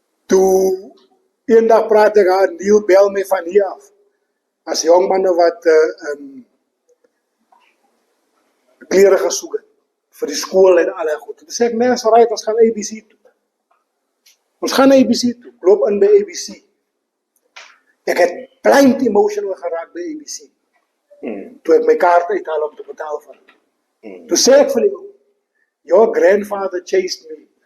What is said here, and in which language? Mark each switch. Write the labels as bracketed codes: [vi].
[af] Toe eendag praat ek aan Neil bel my van hier af. As jongmanne wat klere gesoek het vir die skool en alle goed. Toe sê ek, nee, is alright, ons gaan ABC toe. Ons gaan ABC toe, loop in by ABC. Ek het blind emotional geraak by ABC. Toe ek my kaart uithaal om te betaal van. Toe sê ek vir hom, [en] your grandfather chased me.